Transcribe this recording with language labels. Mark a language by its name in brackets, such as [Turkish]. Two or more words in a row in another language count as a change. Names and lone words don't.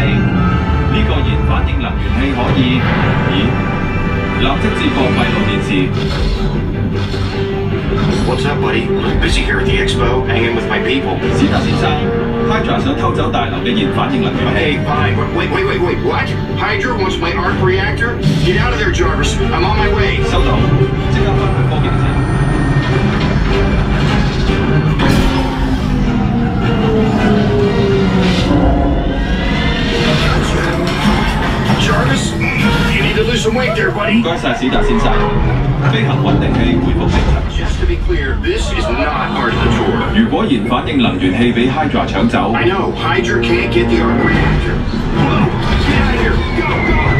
[Cantonese] 呢個燃反應能源器可以，立即接駁閉路電視。 [English] What's up, buddy? Busy here at the expo, hanging with my people. [Cantonese] 史達先生 ，Hydra 想偷走大樓嘅燃反應能源器。 [English] Hey, fine. Wait, what? Hydra wants my arc reactor? Get out of there, Jarvis. I'm on my way. [Cantonese] 收到，即刻返去科技城。 [English] Jarvis, you need to lose some weight there, buddy. [Cantonese] 唔該晒，史達先生。飛行穩定器恢復正常。 [English] Just to be clear, this is not part of the tour. [Cantonese] 如果燃反應能源器俾 Hydra 搶走， [English] I know, Hydra can't get the arc reactor. Whoa, get out of here. Go, go!